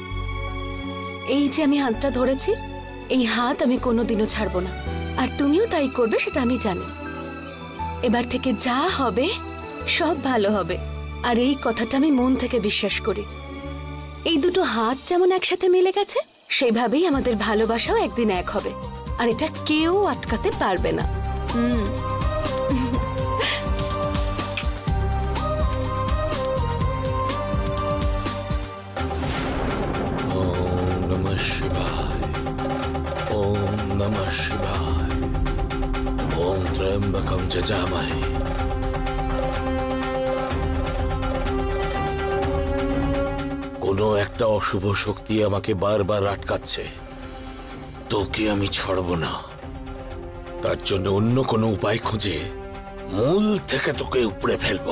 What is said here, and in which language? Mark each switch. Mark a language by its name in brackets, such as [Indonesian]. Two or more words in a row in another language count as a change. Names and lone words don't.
[Bangla] এই যে আমি হাতটা ধরেছি, এই হাত আমি কোনোদিনও ছাড়বো না, আর তুমিও তাই করবে সেটা আমি জানি। এবার থেকে যা হবে সব ভালো হবে, আর এই কথাটা আমি মন থেকে বিশ্বাস করি। এই দুটো হাত যেমন একসাথে মিলে গেছে, সেভাবেই আমাদের ভালোবাসাও একদিন এক হবে, আর এটা কেউ আটকাতে পারবে না। [Sanskrit] ओम नमः शिवाय, ओम नमः शिवाय, ओम त्र्यंबकं यजामहे। [Bangla] কোনো একটা অশুভ শক্তি আমাকে বারবার আটকাচ্ছে। তোকে আমি ছাড়বো না। তার জন্য অন্য কোনো উপায় খুঁজে মূল থেকে তোকে উপড়ে ফেলবো।